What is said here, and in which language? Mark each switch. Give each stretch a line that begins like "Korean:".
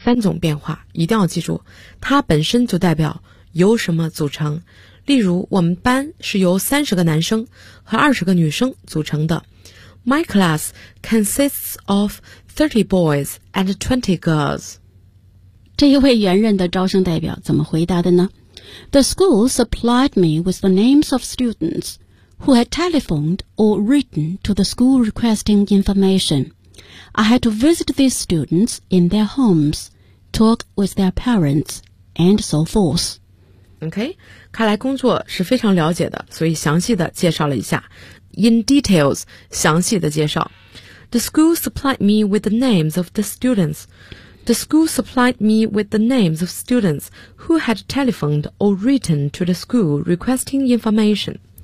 Chinese: 三种变化，一定要记住，它本身就代表由什么组成。例如，我们班是由30个男生和20个女生组成的。
English: My class consists of 30 boys and 20 girls.
Chinese: 这一位原任的招生代表怎么回答的呢？
English: The school supplied me with the names of students who had telephoned or written to the school requesting information. I had to visit these students in their homes, talk with their parents, and so forth.
Chinese: OK, 看来工作是非常了解的，所以详细的介绍了一下。
English: In details,
Chinese: 详细的介绍。
English: The school supplied me with the names of the students. The school supplied me with the names of students who had telephoned or written to the school requesting information.